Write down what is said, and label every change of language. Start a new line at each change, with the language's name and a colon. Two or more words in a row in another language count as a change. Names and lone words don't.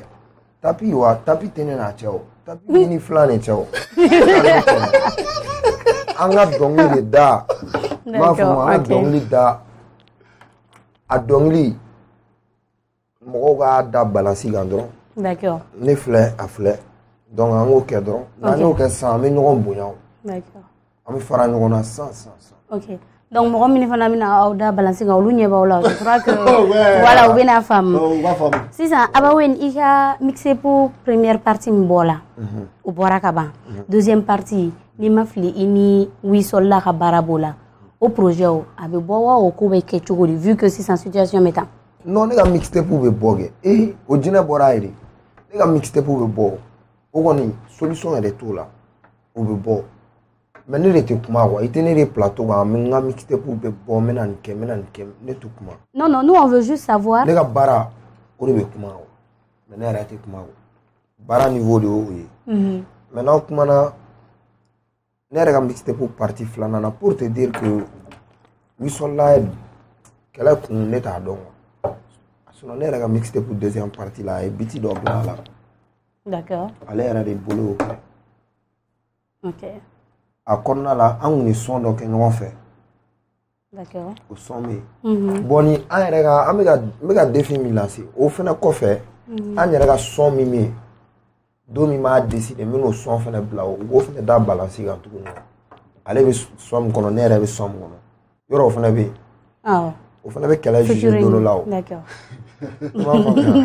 Bambara: tapis wa tapis tɛ ne n'a cɛ o tapis ni ni filan de cɛ o an ka dɔnkili de da n b'a fɔ ma an ka dɔnkili da a dɔnkili mɔgɔw k'a da balansi kan dɔrɔn
French: d'accord
Bambara: ne filɛ a filɛ donc an k'o kɛ dɔrɔn n'an y'o kɛ sisan an bɛ ɲɔgɔn bonya
French: d'accord
Bambara: an bɛ fara ɲɔgɔn na san ok donc mɔgɔ min fana bɛna aw da balansi kan olu ɲɛ b'aw la
French: je crois que voilà
Bambara: u bɛna faamu sisan Abawin i ka mixtape
French: première partie
Bambara: min bɔ la o bɔra ka ban
French: deuxième partie
Bambara: n'i ma fili i ni Wisola ka baara b'o la o projet o a bɛ bɔ wa o ko bɛ kɛ cogo di
French: vu que
Bambara: sisan situation bɛ tan non ne ka mixtape bɛ bɔ kɛ o jinɛ bɔra yen de ne ka mixtape bɛ bɔ o kɔni solution yɛrɛ t'o la o bɛ bɔ mais ne de tɛ kuma quoi i tɛ ne de plateau kan n ka mixtape bɛ bɔ n bɛna nin kɛ ne tɛ kuma
French: non nous on veut juste savoir
Bambara: ne ka baara o de bɛ kuma mais ne yɛrɛ tɛ kuma baara niveau de y'o ye mais n'aw kumana ne yɛrɛ ka mixtape partie filanan na
French: pour te dire que
Bambara: Wisola kɛlɛ kun ne t'a dɔn sinon ne yɛrɛ ka mixtape
French: deuxième partie
Bambara: la a ye biti dɔ bila a la
French: d'accord
Bambara: ale yɛrɛ de bolo y'o kɛ
French: ok
Bambara: a kɔnɔna la an kun ye son dɔ kɛ ɲɔgɔn fɛ
French: d'accord
Bambara: o son bɛ yen bon ni an yɛrɛ ka an bɛ ka défi min lase o fana kɔfɛ an yɛrɛ ka son min bɛ yen don min m'a décidé n bɛn'o son fana bila o b'o fana da balance kan tuguni ale bɛ son min kɔnɔ ne yɛrɛ bɛ son min kɔnɔ yɔrɔ o fana bɛ yen o fana bɛ kɛlɛ juger don dɔ la o i m'a faamuya